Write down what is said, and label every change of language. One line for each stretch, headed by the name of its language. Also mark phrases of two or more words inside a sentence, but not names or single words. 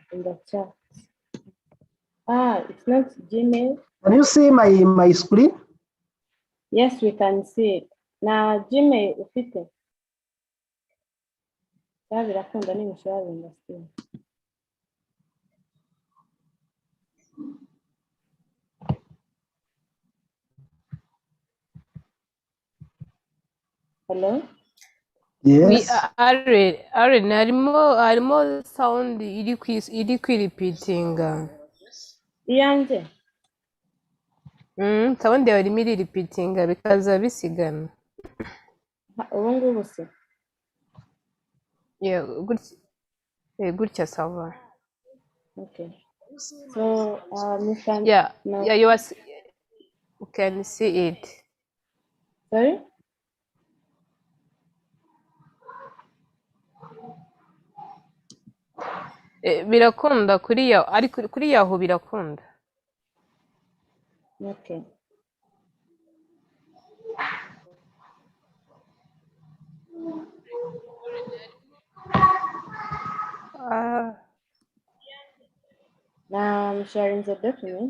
English: the chat. It's not Gmail. Can you see my screen? Yes, we can see it.
Kinyarwanda: Na Gmail ufite. Birakunda ni
English: sharing still. Hello? Yes.
Kinyarwanda: harimo sound iri kwiripitinga. Iyanjye? Sound yawe irimo iriripitinga bikaza bisigana. Ubu ngubu se? Yeah, gutya sava.
English: Okay. So, Mr. Yeah, No. yeah, you can see it. Sorry?
Kinyarwanda: Birakunda kuri yaho birakunda.
English: Okay. Now I'm sharing the document.